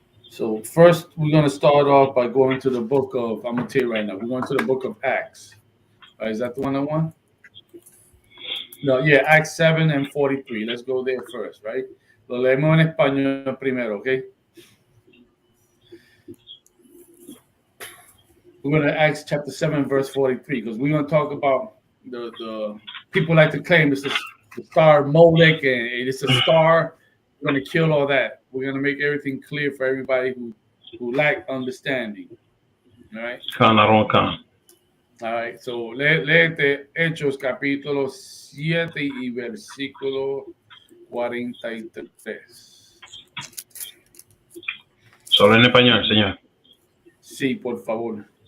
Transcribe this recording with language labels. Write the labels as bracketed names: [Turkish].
[English] So first, we're going to start off by going to the book of, I'm going to tell you right now, we're going to the book of Acts. Is that the one I want? No, yeah, Acts 7 and 43. Let's go there first, right? [Spanish] Lo leemos en español primero, okay? [English] We're going to Acts chapter 7, verse 43, because we're going to talk about the people like to claim it's the star Molech and it's a star. We're going to kill all that. We're going to make everything clear for everybody who lack understanding. All right? [Spanish] Con. [English] All right, so [Spanish] léete Hechos capítulo 7 y versículo 43. Solo en español, señor. Sí, por favor.